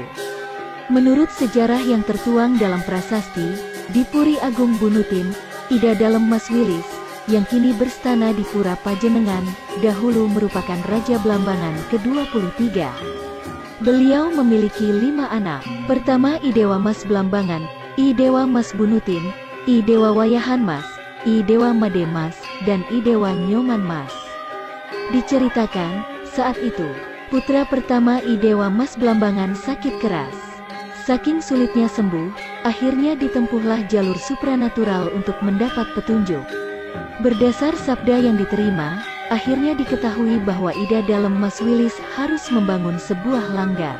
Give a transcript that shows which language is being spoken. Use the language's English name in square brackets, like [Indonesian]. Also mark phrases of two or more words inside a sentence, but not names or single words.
[Indonesian] Menurut sejarah yang tertuang dalam prasasti, di Puri Agung Bunutin, Ida Dalem Mas Wilis, yang kini berstana di Pura Pajenengan, dahulu merupakan Raja Blambangan ke-23. Beliau memiliki 5 anak. Pertama Idewa Mas Blambangan, Idewa Mas Bunutin, Idewa Wayahan Mas, Idewa Made Mas, dan Idewa Nyoman Mas. Diceritakan, saat itu, putra pertama Idewa Mas Blambangan sakit keras. Saking sulitnya sembuh, akhirnya ditempuhlah jalur supranatural untuk mendapat petunjuk. Berdasar sabda yang diterima, akhirnya diketahui bahwa Ida Dalem Mas Wilis harus membangun sebuah langgar.